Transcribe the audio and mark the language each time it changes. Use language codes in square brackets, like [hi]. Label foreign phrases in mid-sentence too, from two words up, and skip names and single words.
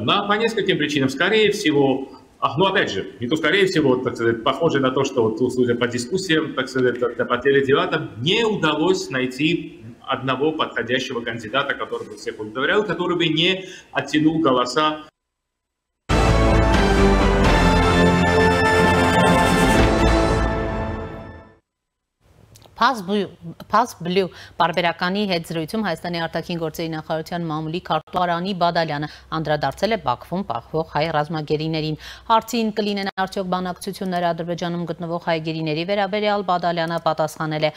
[ru] По нескольким причинам. Скорее всего, ну опять же, не то скорее всего, так сказать, похоже на то, что вот, судя по дискуссиям, так сказать, по теледебатам, не удалось найти одного подходящего кандидата, который бы всех удовлетворял, который бы не оттянул голоса. [hy] Փազ բլու բարբերականի հետ զրույցում Հայաստանի արտաքին գործերի նախարարության մամուլի քարտուղարանի Բադալյանը անդրադարձել է Բաքվում պահվող հայ ռազմագերիներին։ Հարցին կլինեն արդյոք բանակցությունները Ադրբեջանում գտնվող հայ գերիների վերաբերյալ Բադալյանը պատասխանել է.